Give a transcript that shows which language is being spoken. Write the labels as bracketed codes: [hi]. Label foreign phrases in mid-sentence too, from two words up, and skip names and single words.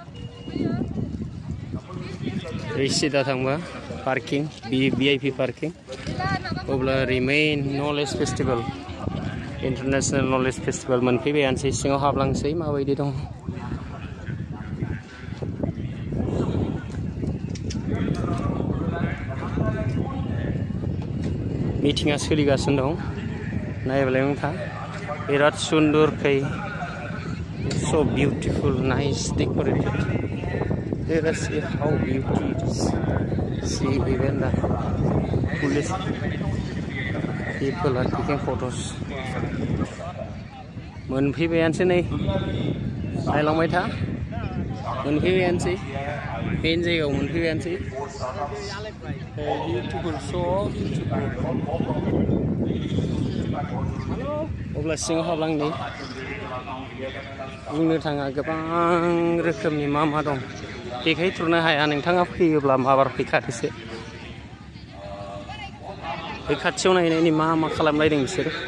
[brx] ओरै सिदा थांबा [en] parking VIP parking [brx] अब्ला ओरै [en] main knowledge festival international knowledge festival [brx] मोनफैबायानोसै सिङाव हाबलांसै माबायदि दं मिटिंआ सोलिगासिनो दं नायबालाय नोंथां बिराद सुन्दरखै [en] so beautiful nice decorated let us see how beauty it is see even the police people are taking photos [brx] मोनफैबायानोसै नै नायलांबाय था मोनफैबायानोसै मेइन जायगायाव मोनफैबायानोसै [en] beautiful so beautiful [brx] अब्ला सिङाव हाबलांनि बुंनो थाङा गोबां रोखोमनि मा दं देखायथ्रनो हाया नोंथाङा फैयोब्ला माबार फैखादोसो बे खाथियाव नायनायनि मा खालामलायदों बिसोरो